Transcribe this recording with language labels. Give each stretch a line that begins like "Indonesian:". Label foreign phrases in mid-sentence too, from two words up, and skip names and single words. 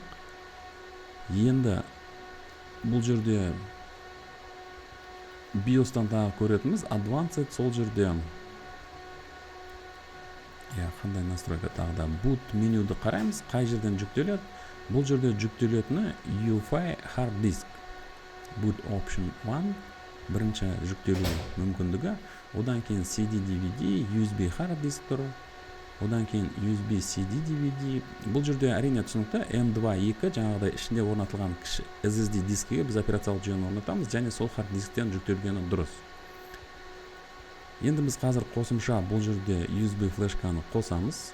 Kazakh: Енді бұл жерде BIOS-тан тағы көретініміз Advanced. Сол жерде қандай настройка тағы да boot менюді қараймыз. Қай жерден жүктеледі? Бұл жерде жүктелетіні UEFI
English: hard disk. Boot option 1
Kazakh: бірінші жүктелу мүмкіндігі. Одан кейін CD DVD,
English: USB hard disk
Kazakh: тұр. Одан кейін USB CD DVD. Бұл жерде әрине түсінікті M2 жаңағыдай ішінде орнатылған SSD дискіге біз операциялық жүйені орнатамыз, және сол hard дисктен жүктелгені дұрыс. Енді біз қазір қосымша бұл жерде USB флешканы қосамыз.